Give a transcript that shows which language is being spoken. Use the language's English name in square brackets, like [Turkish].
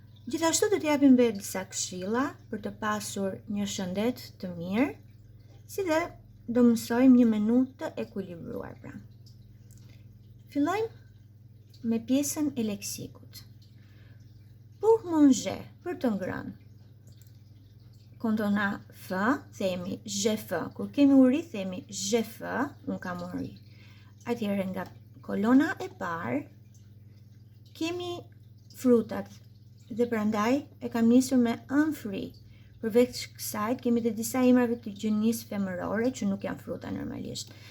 [Albanian] Gjithashtu do t'japim dhe disa këshilla për të pasur një shëndet të mirë, si dhe do mësojmë një menu të ekuilibruar pra. Fillojmë me pjesën e leksikut. [French] Pour manger, [Albanian] për të ngrënë. [French] Quand on a faim, [Albanian] themi [French] j'ai faim. [Albanian] Kur kemi uri, themi [French] j'ai faim, [Albanian] unë kam uri. Atëherë nga kolona e parë kemi frutat dhe prandaj e kam nisur me [French] un fruit. [Albanian] Përveç kësaj kemi dhe disa emrave të gjënisë femërore që nuk janë fruta normalisht.